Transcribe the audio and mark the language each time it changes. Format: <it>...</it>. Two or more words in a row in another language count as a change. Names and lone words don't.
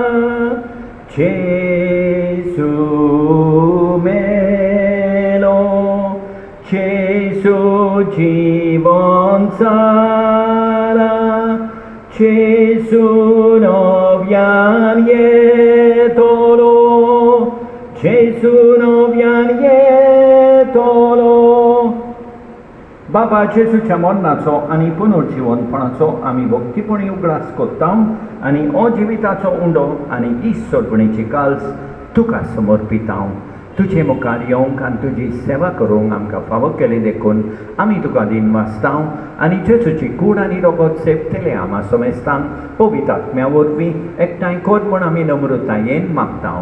<kok>Jesu melo, Jesu jivon sara, Jesu novian yetolo, Jesu novian yetolo. बाबा जेजूच्या मरणाचो आनी पुनर्जीवनपणाचो आमी भक्तीपणी उगडास कोत्ताव आनी हो जिविताचो उंडो आनी इश्ट सोडपणेची काल्स तुका समर्पिताव. तुझे मुखार येवंक आनी तुजी सेवा करूंक आमकां फावो केली देखून आमी तुका दिनवासतांव आनी जेजूची कूड आनी रगत सेवतले आमा समेस्तांक पवित्र आत्म्या वरवीं एकठांय कर म्हूण आमी नम्रतायेन मागतांव.</kok>